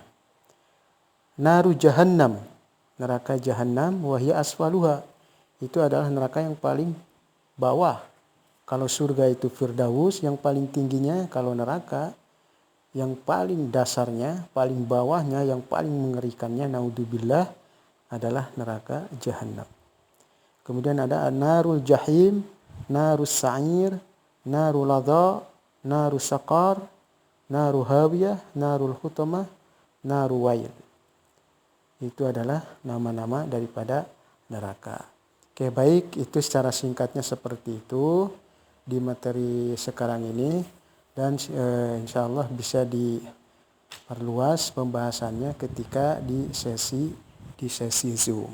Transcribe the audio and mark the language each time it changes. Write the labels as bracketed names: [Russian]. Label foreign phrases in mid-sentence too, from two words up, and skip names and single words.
[Arabic] نار جهنم, [Indonesian] neraka jahannam, [Arabic] وهي أسفلها, [Indonesian] itu adalah neraka yang paling bawah. Kalau surga itu firdaus, yang paling tingginya. Kalau neraka, yang paling dasarnya, paling bawahnya, yang paling mengerikannya, naudzubillah, adalah neraka jahannam. Kemudian ada narul jahim, narus sa'ir, narul ladha, narus saqar, naru hawiyah, narul hutamah, naru wail. Itu adalah nama-nama daripada neraka. Oke, baik, itu secara singkatnya seperti itu di materi sekarang ini, dan [Arabic] إن شاء الله [Indonesian] bisa diperluas pembahasannya ketika di sesi Zoom.